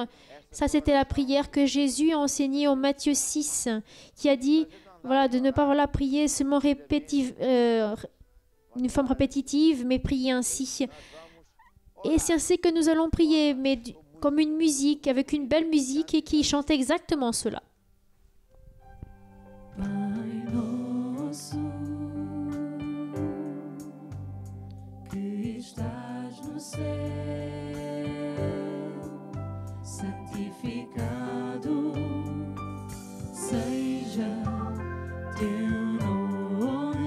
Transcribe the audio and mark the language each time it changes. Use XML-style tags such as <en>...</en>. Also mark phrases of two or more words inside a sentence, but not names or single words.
<fr>Ça, c'était la prière que Jésus a enseignée en Matthieu 6, qui a dit voilà, de ne pas prier seulement une forme répétitive, mais prier ainsi. Et c'est ainsi que nous allons prier, mais comme une musique, avec une belle musique et qui chante exactement cela.</fr> <pt>Pai nosso, que estás no céu, santificado seja teu nome.</pt>